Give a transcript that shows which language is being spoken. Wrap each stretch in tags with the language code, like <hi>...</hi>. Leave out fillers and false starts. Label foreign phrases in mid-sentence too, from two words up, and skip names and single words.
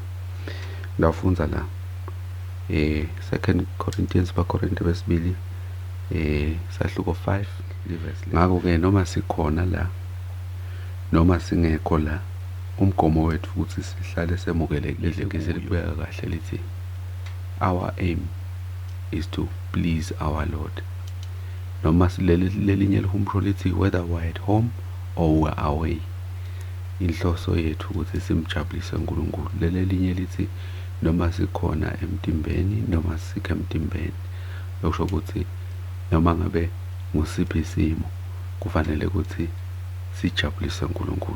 <zu>Ngidawufunza la 2 Corinthians baKorinte besibili sahluko 5 verse. Ngakho-ke noma sikhona la noma singekho la, umgomo wethu ukuthi sihlale semukelekile. Ngiselibeka kahle lithi</zu> <en>our aim is to please our Lord.</en> <zu>Noma lelinye lihumsho lithi</zu> <en>whether we're at home or we're away,</en> <zu>inhloso yethu ukuthi simjabulise uNkulunkulu. Lelinye lithi noma sikhona emtimbeni noma sikho emtimbeni. Lokusho ukuthi noma ngabe ngusiphi isimo kufanele ukuthi sijabulise uNkulunkulu.</zu>